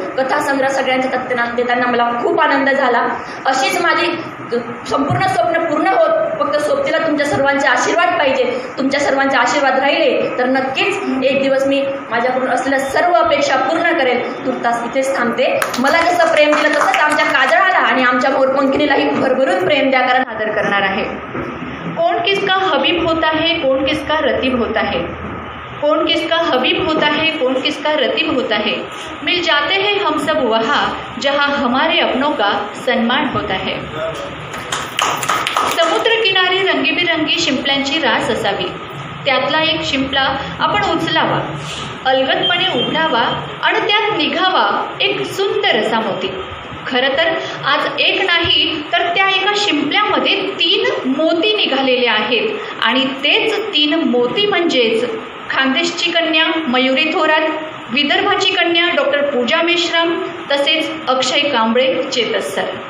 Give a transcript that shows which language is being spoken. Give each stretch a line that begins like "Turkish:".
Marathi: कथा संग्रह सगळ्यांच्या तत्त्वानं देताना मला खूप आनंद झाला. अशीच माझी संपूर्ण स्वप्न पूर्ण होत, फक्त सोबतीला तुमच्या सर्वांचे आशीर्वाद पाहिजे. तुमच्या सर्वांचे आशीर्वाद राहिले तर नक्कीच एक दिवस मी माझ्याकडून असलेल्या सर्व अपेक्षा पूर्ण करेल. तुर्तास इथेच थांबते. मला जसं प्रेम दिलं तसंच आमच्या काजळाला आणि आमच्या मोरपंखिनीलाही भरभरून प्रेम द्या, कारण आदर करणार आहे.
Hindi: कौन किसका हबीब होता है, कौन किसका रतीब होता है, कौन किसका हबीब होता है, कौन किसका रतीब होता है, मिल जाते हैं हम सब वहाँ जहाँ हमारे अपनों का सम्मान होता है।
Marathi: समुद्र किनारी रंगीबिरंगी शिंपल्यांची रास असावी, त्यातला एक शिंपला आपण उचलावा, अलगदपणे उघडावा आणि त्यात निघावा एक सुंदर असा मोती। खरं तर आज एक नाही तर त्या एका शिंपल्यामध्ये 3 मोती निघालेले आहेत आणि तेच 3 मोती म्हणजेच खानदेशची कन्या मयुरी थोरात, विदर्भाची कन्या डॉक्टर पूजा मेश्राम तसेच अक्षय कांबळे चेतस सर।